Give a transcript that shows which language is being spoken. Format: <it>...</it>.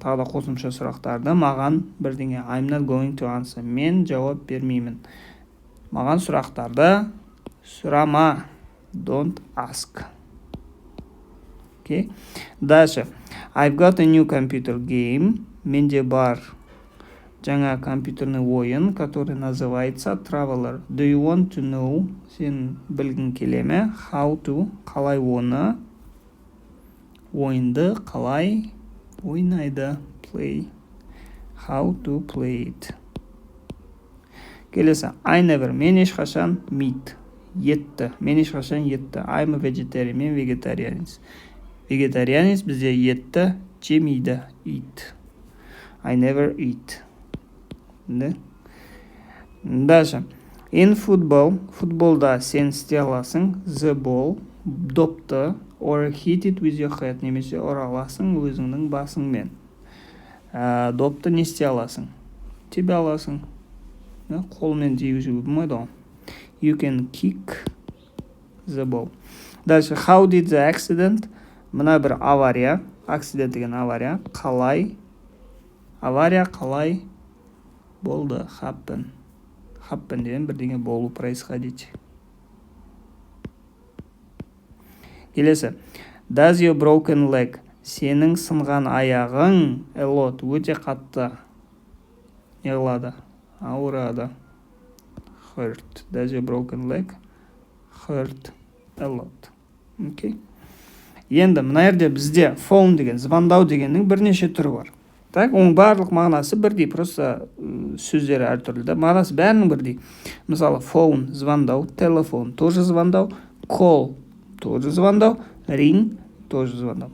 <kk>Тағы да қосымша сұрақтарды. Маған бірдеңе.</kk> <en>I'm not going to answer.</en> <kk>Мен жауап бермеймін. Маған сұрақтарды сұрама.</kk> <en>Don't ask. Okay.</en> <ru>Дальше.</ru> <en>I've got a new computer game.</en> <kk>Менде бар жаңа компьютерный ойын,</kk> <ru>который называется</ru> <kk>Traveler.</kk> <en>Do you want to know?</en> <kk>Сен білгің келе ме?</kk> <en>How to?</en> <kk>Қалай оны? Ойынды қалай ойнайды? Play.</kk> <en>How to play it.</en> <kk>Келесі.</kk> <en>I never.</en> <kk>Мен ешқашан meat. Етті. Мен ешқашан етті.</kk> <en>I'm a vegetarian.</en> <kk>Мен вегетарианец. Вегетарианец бізде етті жемейді. Eat.</kk> <en>I never eat.</en> <ru>Дальше.</ru> <en>In football,</en> <kk>футболда сен істей аласың.</kk> <en>The ball, допты, or hit it with your head,</en> <kk>немесе ұра аласың өзіңнің басыңмен. Допты не істей аласың? Тебе аласың. Қолмен тигізуге болмайды ғой.</kk> <en>You can kick the ball.</en> <ru>Дальше.</ru> <en>How did the accident?</en> <kk>Мына бір авария. Accident деген авария. Қалай? Авария қалай болды? Happen. Happen деген бірдеңе болу,</kk> <ru>происходить.</ru> <kk>Келесі.</kk> <en>Does your broken leg?</en> <kk>Сенің сынған аяғың</kk> <en>a lot,</en> <kk>өте қатты не қылады? Ауырады. Hurt.</kk> <en>Does your broken leg hurt a lot? Okay.</en> <kk>Енді мына жерде бізде phone деген, звондау дегеннің бірнеше түрі бар.</kk> <ru>Так,</ru> <kk>оның барлық мағынасы бірдей,</kk> <ru>просто</ru> <kk>сөздері әртүрлі. Мағынасы бәрінің бірдей. Мысалы, phone звондау, телефон</kk> <ru>тоже</ru> <kk>звондау, call тоже звондау, ring тоже звондау.</kk>